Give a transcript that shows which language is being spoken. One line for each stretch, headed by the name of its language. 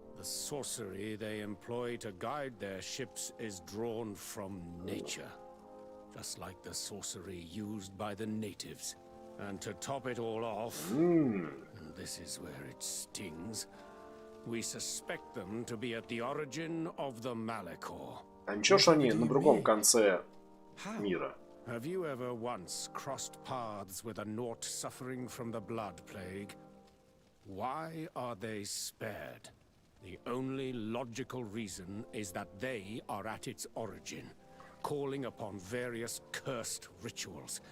English: The sorcery they employ to guide their ships is drawn from nature, just like the sorcery used by the natives. And to top it all off, and this is where it stings, we suspect them to be at the origin of the Malachor.
Russian: А ничего ж они на другом конце мира?
English: Have you ever once crossed paths with a Naut suffering from the blood plague? Why are they spared? The only logical reason is that they are at its origin, calling upon various cursed rituals.